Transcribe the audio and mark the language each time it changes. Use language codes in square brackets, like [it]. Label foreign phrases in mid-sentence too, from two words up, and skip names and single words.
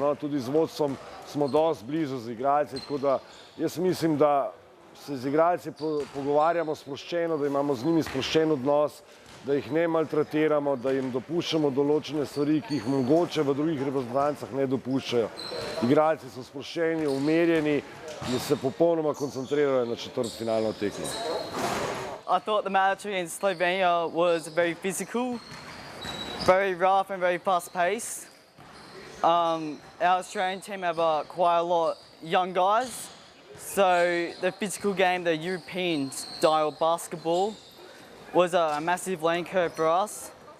[sl] Tudi z vodstvom smo dosti blizu z igralci, tako da jaz mislim, da se z igralci pogovarjamo sproščeno, da imamo z njimi sproščen odnos, da jih ne maltretiramo, da jim dopuščamo določene stvari, ki jih mogoče v drugih reprezentancah ne dopuščajo. Igralci so sproščeni, umirjeni in se popolnoma koncentrirajo na četrtfinalno tekmo. [en] I thought the match against Slovenia was very physical, very rough and very fast-paced. Our Australian team have quite a lot of young guys, so the physical game, the European-style basketball, was a massive learning curve for us.